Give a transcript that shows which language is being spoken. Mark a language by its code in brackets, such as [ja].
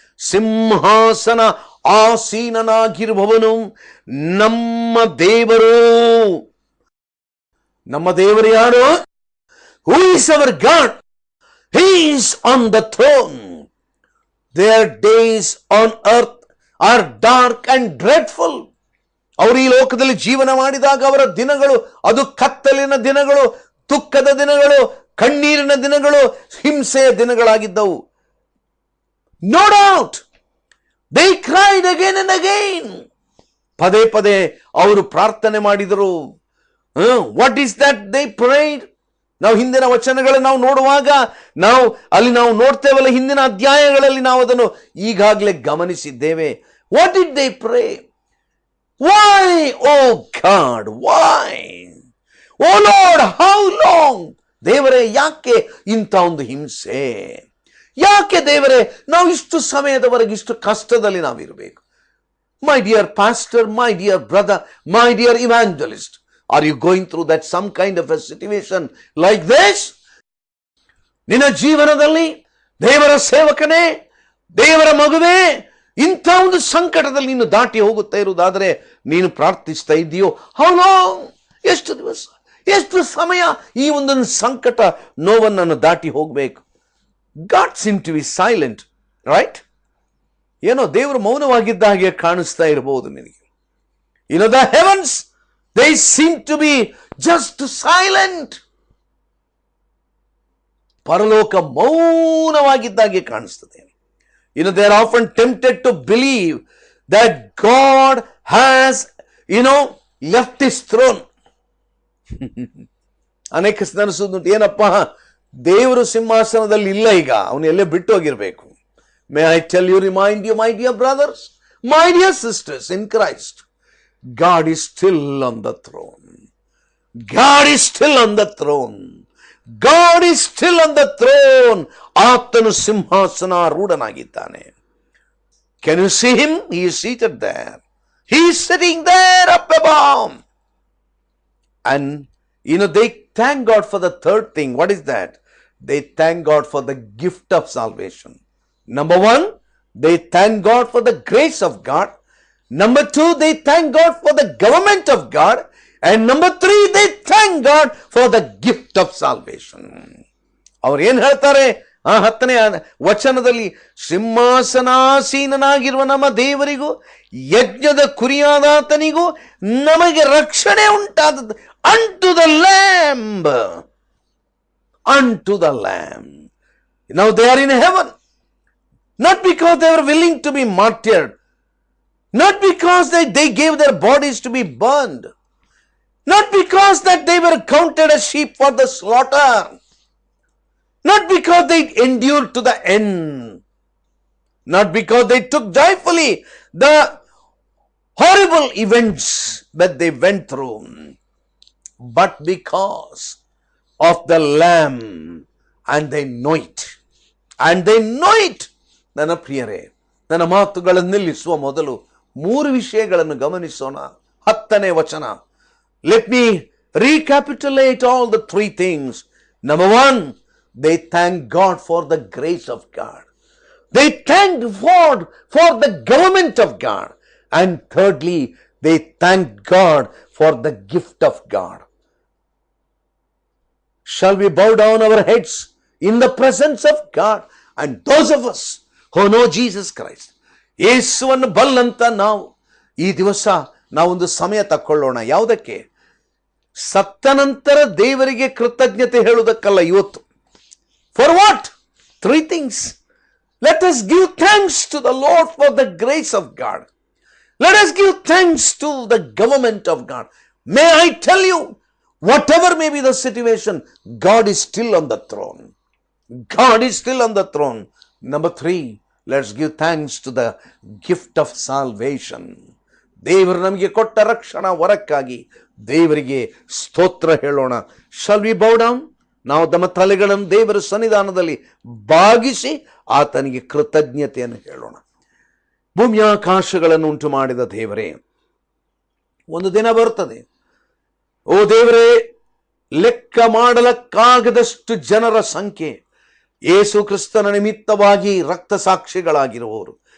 [kn] ಸಿಂಹಾಸನ ಆಸೀನನಾಗಿರುವವನು ನಮ್ಮ ದೇವರು. ನಮ್ಮ ದೇವರು ಯಾರು? [en] Who is our God? He is on the throne. Their days on earth are dark and dreadful. [kn] ಅವರು ಈ ಲೋಕದಲ್ಲಿ ಜೀವನ ಮಾಡಿದಾಗ ಅವರ ದಿನಗಳು ಅದು ಕತ್ತಲಿನ ದಿನಗಳು, ದುಃಖದ ದಿನಗಳು, ಕಣ್ಣೀರಿನ ದಿನಗಳು, ಹಿಂಸೆಯ ದಿನಗಳಾಗಿದ್ದವು. [en] No doubt they cried again and again. [kn] ಪದೇ ಪದೇ ಅವರು ಪ್ರಾರ್ಥನೆ ಮಾಡಿದರು. [en] What is that they prayed? [kn] ನಾವು ಹಿಂದಿನ ವಚನಗಳನ್ನು ನಾವು ನೋಡುವಾಗ ನಾವು ನೋಡ್ತೇವಲ್ಲ, ಹಿಂದಿನ ಅಧ್ಯಾಯಗಳಲ್ಲಿ ನಾವು ಅದನ್ನು ಈಗಾಗಲೇ ಗಮನಿಸಿದ್ದೇವೆ. [en] What did they pray? Why, oh God, why? Oh Lord, how long? [kn] ದೇವರೇ, ಯಾಕೆ ಇಂಥ ಒಂದು ಹಿಂಸೆ? ಯಾಕೆ ದೇವರೇ ನಾವು ಇಷ್ಟು ಸಮಯದವರೆಗೆ ಇಷ್ಟು ಕಷ್ಟದಲ್ಲಿ ನಾವಿರಬೇಕು? [en] My dear pastor, my dear brother, my dear evangelist, are you going through that some kind of a situation like this? [kn] ನಿನ್ನ ಜೀವನದಲ್ಲಿ ದೇವರ ಸೇವಕನೇ, ದೇವರ ಮಗುವೇ, ಇಂಥ ಒಂದು ಸಂಕಟದಲ್ಲಿ ನೀನು ದಾಟಿ ಹೋಗುತ್ತಾ ಇರುವುದಾದರೆ ನೀನು ಪ್ರಾರ್ಥಿಸ್ತಾ ಇದೆಯೋ? [en] How long? [kn] ಎಷ್ಟು ದಿವಸ, ಎಷ್ಟು ಸಮಯ ಈ ಒಂದು ಸಂಕಟ ನೋವನ್ನು ದಾಟಿ ಹೋಗಬೇಕು? [en] God seemed to be silent, right? [kn] ಏನೋ ದೇವರು ಮೌನವಾಗಿದ್ದ ಹಾಗೆ ಕಾಣಿಸ್ತಾ ಇರಬಹುದು ನಿನಗೆ. [en] The heavens, they seem to be just silent. [kn] ಪರಲೋಕ ಮೌನವಾಗಿದ್ದಾಗೆ ಕಾಣಿಸ್ತದೆ. [en] They are often tempted to believe that God has, left his throne. [kn] ಅನೇಕ ಅನಿಸುವುದುಂಟು, ಏನಪ್ಪ ದೇವರು ಸಿಂಹಾಸನದಲ್ಲಿ ಇಲ್ಲ, ಈಗ ಅವನು ಎಲ್ಲೇ ಬಿಟ್ಟು ಹೋಗಿರ್ಬೇಕು. [en] May I tell you, remind you, my dear brothers, my dear sisters in Christ, God is still on the throne. God is still on the throne. God is still on the throne. [kn] ಆತನು ಸಿಂಹಾಸನಾರೂಢನಾಗಿದ್ದಾನೆ. [en] Can you see him? He is seated there. He is sitting there up above. And they thank God for the third thing. What is that? They thank God for the gift of salvation. Number one, they thank God for the grace of God. Number two, they thank God for the government of God. And number three, they thank God for the gift of salvation. [kn] ಅವರು ಏನ್ ಹೇಳ್ತಾರೆ? 10ನೇ ವಚನದಲ್ಲಿ, ಸಿಂಹಾಸನಾಸೀನನಾಗಿರುವ ನಮ್ಮ ದೇವರಿಗೂ ಯಜ್ಞದ ಕುರಿಯಾದಾತನಿಗೂ ನಮಗೆ ರಕ್ಷಣೆ ಉಂಟಾದದ್ದು. [en] Unto the Lamb. Unto the Lamb. Now they are in heaven. Not because they were willing to be martyred. Not because they gave their bodies to be burned. Not because that they were counted as sheep for the slaughter. Not because they endured to the end. Not because they took joyfully the horrible events that they went through. But because of the Lamb, and they know it. And they know it. [kn] ನನ್ನ ಪ್ರಿಯರೇ, ನನ್ನ ಮಾತುಗಳನ್ನು ನಿಲ್ಲಿಸುವ ಮೊದಲು 3 ವಿಷಯಗಳನ್ನು ಗಮನಿಸೋಣ. 10ನೇ ವಚನ. [en] Let me recapitulate all the 3 things. Number 1, they thank God for the grace of God. They thank God for the government of God. And thirdly, they thank God for the gift of God. Shall we bow down our heads in the presence of God? And those of us who know Jesus Christ, [kn] ಯೇಸುವನ್ನು ಬಲ್ಲಂತ ನಾವು ಈ ದಿವಸ ನಾವೊಂದು ಸಮಯ ತಕ್ಕೊಳ್ಳೋಣ. ಯಾವುದಕ್ಕೆ? ಸತ್ತ ನಂತರ ದೇವರಿಗೆ ಕೃತಜ್ಞತೆ ಹೇಳುವುದಕ್ಕಲ್ಲ ಇವತ್ತು. [en] For what? 3 things. Let us give thanks to the Lord for the grace of God. Let us give thanks to the government of God. May I tell you, whatever may be the situation, God is still on the throne. God is still on the throne. Number 3, let's give thanks to the gift of salvation. [kn] ದೇವರು ನಮಗೆ ಕೊಟ್ಟ ರಕ್ಷಣಾ ವರಕ್ಕಾಗಿ ದೇವರಿಗೆ ಸ್ತೋತ್ರ ಹೇಳೋಣ. [en] Shall we bow down? [kn] ನಾವು ನಮ್ಮ ತಲೆಗಳನ್ನು ದೇವರ ಸನ್ನಿಧಾನದಲ್ಲಿ ಬಾಗಿಸಿ ಆತನಿಗೆ ಕೃತಜ್ಞತೆಯನ್ನು ಹೇಳೋಣ. ಭೂಮಿಯಾಕಾಶಗಳನ್ನು ಉಂಟು ಮಾಡಿದ ದೇವರೇ, ಒಂದು ದಿನ ಬರುತ್ತದೆ, ಓ ದೇವರೇ, ಲೆಕ್ಕ ಮಾಡಲಕ್ಕಾಗದಷ್ಟು ಜನರ ಸಂಖ್ಯೆ ಯೇಸು ಕ್ರಿಸ್ತನ ನಿಮಿತ್ತವಾಗಿ ರಕ್ತ ಸಾಕ್ಷಿಗಳಾಗಿರುವವರು,